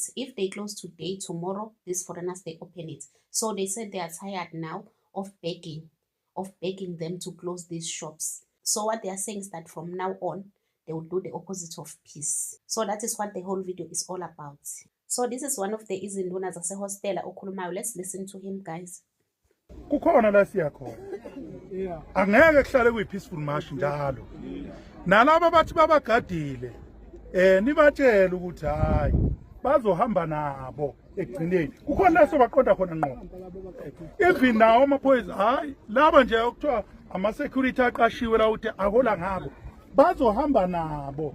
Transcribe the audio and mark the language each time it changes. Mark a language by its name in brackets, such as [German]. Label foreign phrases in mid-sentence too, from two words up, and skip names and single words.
[English] If they close today, tomorrow, these foreigners, they open it. So they said they are tired now of begging them to close these shops. So what they are saying is that from now on, they will do the opposite of peace. So that is what the whole video is all about. So this is one of the [Zulu] izinduna zasehostela okhulumayo. [English] Let's listen to him, guys. [Zulu] Kukhona la siya khona. Angeke kuhlale kuyi- [English] peaceful march [Zulu] njalo. Nalabo bathi babagadile nibatshela ukuthi hayi bazohamba nabo ekugcineni. Kukhona la sobaqonda khona ngqo. Even nawo amaphoyisa hayi laba nje okuthiwa ama-security aqashiwe la ukuthi ahola ngabo bazohamba nabo.